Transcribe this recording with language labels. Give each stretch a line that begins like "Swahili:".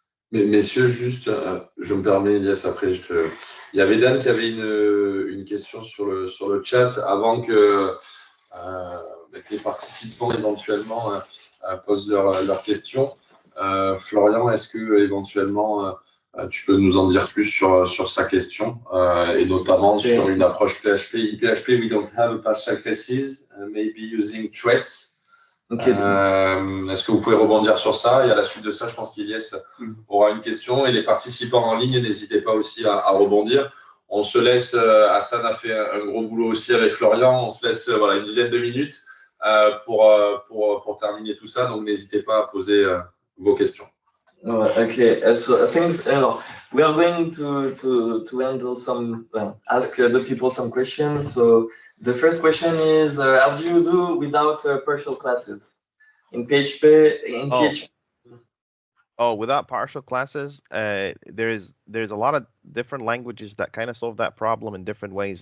French: Mais messieurs, juste, je me permets, Elias, après, il y avait Dan qui avait une question sur le chat avant que les participants éventuellement posent leurs questions. Florian, est-ce que éventuellement tu peux nous en dire plus sur sa question et notamment sur une approche PHP.
English: In PHP, we don't have a partial classes, maybe using threads. Okay.
French: Est-ce que vous pouvez rebondir sur ça? Et à la suite de ça, je pense qu'Iliès aura une question. Et les participants en ligne, n'hésitez pas aussi à rebondir. On se laisse, Hassan a fait un gros boulot aussi avec Florian. On se laisse une dizaine de minutes pour terminer tout ça. Donc, n'hésitez pas à poser vos questions.
English: Ok, so we are going to handle some, ask the people some questions. So the first question is, how do you do without partial classes? In PHP, PHP. Oh, without partial classes, there's a lot of different languages that kind of solve that problem in different ways.